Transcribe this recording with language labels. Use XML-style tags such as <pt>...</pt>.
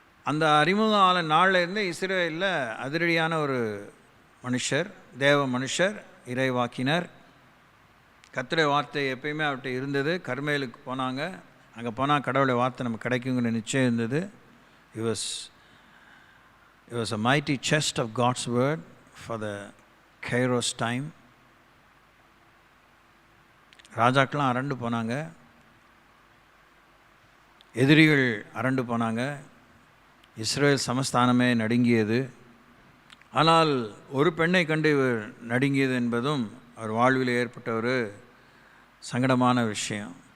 <ta>அந்த அறிமுகம் ஆன நாளில் இருந்து இஸ்ரவேலில் அதிரடியான ஒரு மனுஷர், தேவ மனுஷர், இறைவாக்கினர். கர்த்தருடைய வார்த்தை எப்பயுமே அவர்கிட்ட இருந்தது. கர்மேலுக்கு போனாங்க, அங்கே போனால் கடவுளுடைய வார்த்தை நமக்கு கிடைக்குங்கிற நிச்சயம் இருந்தது.</ta> <en>It was a mighty chest of God's word for the Kairos time.</en> <ta>ராஜாக்கெலாம் அரண்டு போனாங்க, எதிரிகள் அரண்டு போனாங்க, இஸ்ரேல் சமஸ்தானமே நடுங்கியது. ஆனால் ஒரு பெண்ணை கண்டு இவர் நடுங்கியது என்பதும் அவர் வாழ்வில் ஏற்பட்ட ஒரு சங்கடமான விஷயம்.</ta>